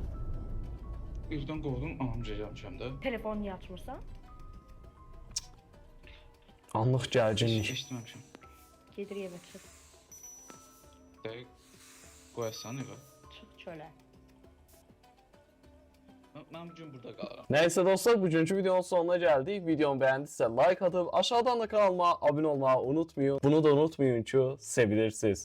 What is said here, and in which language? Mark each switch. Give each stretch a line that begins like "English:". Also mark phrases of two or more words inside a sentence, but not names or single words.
Azerbaijani: Evdən qovdum, anamca gəlmişəm də. Telefonu niyə açmırsan? Anlıq gərginlik. Eşitməmişəm. Gedir evə çıx. Dəqiq, qoyasan evə. Çıx çölə. Mən bugün burada qalıram.
Turkish: Neyse dostlar, bugünkü videonun sonuna geldik. Videomu beğendiyse like atıp aşağıdan da kanalıma abone olmayı unutmayın. Bunu da unutmayın ki sevilirsiniz.